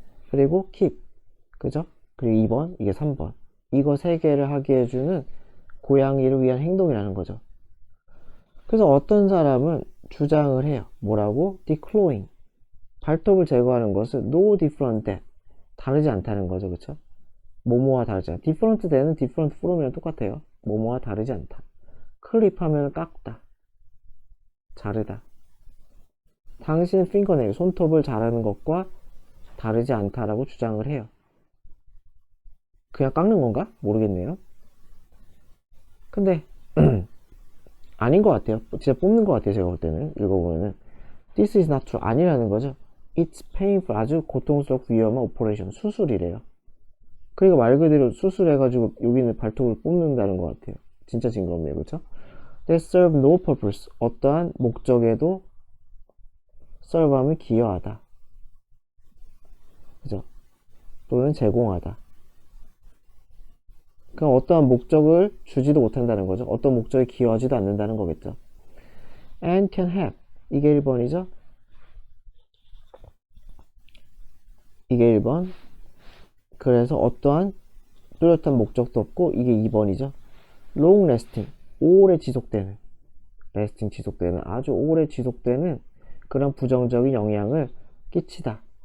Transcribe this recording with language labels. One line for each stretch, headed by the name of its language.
Korean: 그리고 keep, 그죠? 그리고 2번, 이게 3번. 이거 3개를 하게 해주는 고양이를 위한 행동이라는 거죠. 그래서 어떤 사람은 주장을 해요. 뭐라고? declawing, 발톱을 제거하는 것은
English: no different than,
Korean: 다르지 않다는 거죠, 그쵸? 뭐뭐와 다르지 않다.
English: different than
Korean: 은
English: different from
Korean: 이랑 똑같아요. 뭐뭐와 다르지 않다. 클립 하면 깎다, 자르다. 당신 핑거네일, 손톱을 자르는 것과 다르지 않다라고 주장을 해요. 그냥 깎는 건가? 모르겠네요. 근데 아닌 것 같아요. 진짜 뽑는 것 같아요. 제가 볼 때는 읽어보면은
English: this is not true,
Korean: 아니라는 거죠.
English: it's painful,
Korean: 아주 고통스럽고 위험한 오퍼레이션, 수술이래요. 그러니까 말 그대로 수술해가지고 여기는 발톱을 뽑는다는 것 같아요. 진짜 징그럽네요, 그렇죠?
English: They serve no purpose,
Korean: 어떠한 목적에도 serve하면 기여하다, 그죠? 또는 제공하다. 그러니까 어떠한 목적을 주지도 못한다는 거죠. 어떤 목적에 기여하지도 않는다는 거겠죠.
English: and can have,
Korean: 이게 1번이죠. 이게 1번. 그래서 어떠한 뚜렷한 목적도 없고, 이게 2번이죠.
English: long lasting,
Korean: 오래 지속되는, lasting 지속되는, 아주 오래 지속되는 그런 부정적인 영향을 끼치다.